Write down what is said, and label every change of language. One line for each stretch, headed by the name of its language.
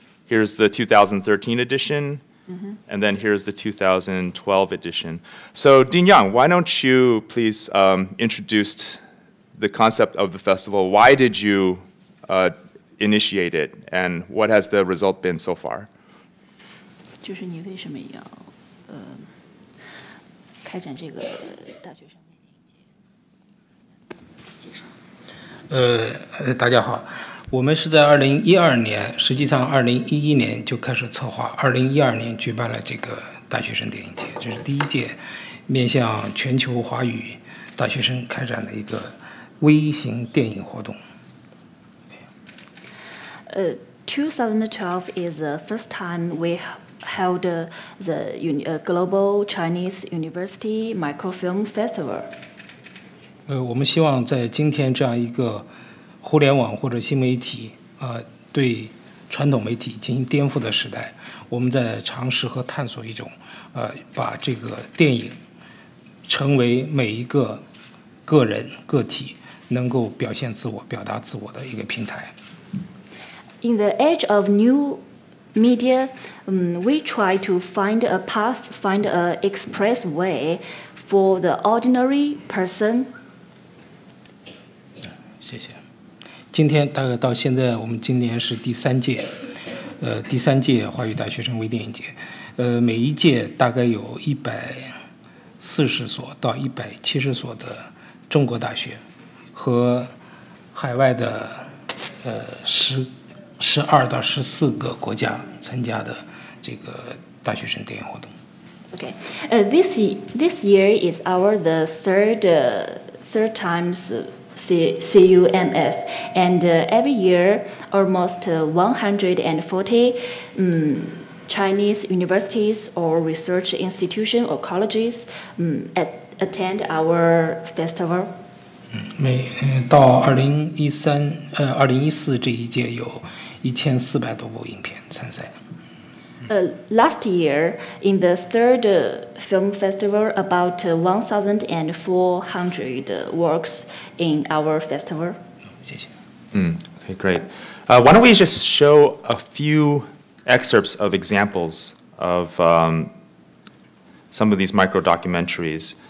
English: Here's the 2013 edition, and then here's the 2012 edition. So Dean Yang, why don't you please introduce the concept of the festival? Why did you initiate it, and what has the result been so far?
Chinese: 就是你为什么要开展这个大学生微电影节？介绍。大家好，我们是在2012年，实际上2011年就开始策划，2012年举办了这个大学生电影节，这是第一届面向全球华语大学生开展的一个微型电影活动。
English: 2012 is the first time we held the Global Chinese University Microfilm Festival.
Chinese: 我们希望在今天这样一个互联网或者新媒体对传统媒体进行颠覆的时代，我们在尝试和探索一种把这个电影成为每一个个人个体能够表现自我、表达自我的一个平台。
English: In the age of new media, we try to find a path, find an express way for the ordinary person.
Chinese: 谢谢。今天大概到现在，我们今年是第三届华语大学生微电影节。每一届大概有140所到170所的中国大学和海外的12到14个国家参加的这个大学生电影活动。
English: Okay, this year is the third times CUMF, and every year almost 140 Chinese universities or research institutions or colleges attend our festival.
Chinese: 到2014这一届有1400多部影片参赛。
English: Last year, in the third film festival, about 1,400 works in our festival.
Chinese: 谢谢。
English: Okay, great. Why don't we just show a few excerpts of examples of some of these micro documentaries?